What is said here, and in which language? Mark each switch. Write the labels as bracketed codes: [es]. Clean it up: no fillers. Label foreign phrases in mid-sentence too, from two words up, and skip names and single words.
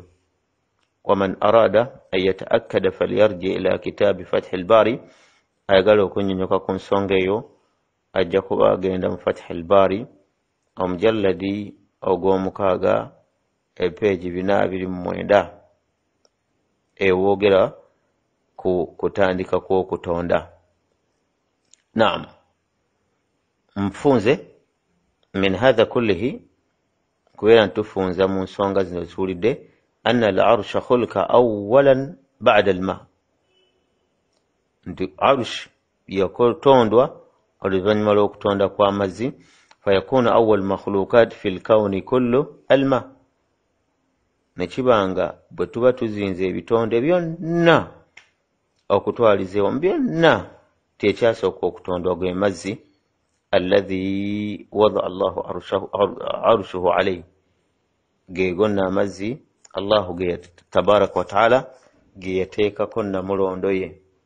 [ar] ومن أراد أن يتأكد فليرجع إلى كتاب فتح الباري، [lg] ayagala okunyonyoka ku nsonga eyo ajja kuba agenda mu Fath al-Bari omujalladi ogw'omukaaga epeegi 429 ewoogera ku kutandika kw'okutonda. [ar] Naam, mfunze من هذا كله, [lg] kubeera ntufunza mu nsonga zino ziwulidde [ar] أن العرش خلق أولا بعد الماء, [lg] nti arsh yakotondwa oluvannyuma lw'okutonda kw'amazzi. [ar] فيكون أول المخلوقات في الكون كله الماء, [lg] nekibanga bwe tuba tuzinze ebitonde byonna okutwaliza ewamu byonna tekyasooka okutondwa gwe mazzi. [ar] الذي وضع الله عرشه عليه, [lg] ge gonna amazzi Allahu ge [ar] تبارك وتعالى [lg] ge yateekako namulondo ye.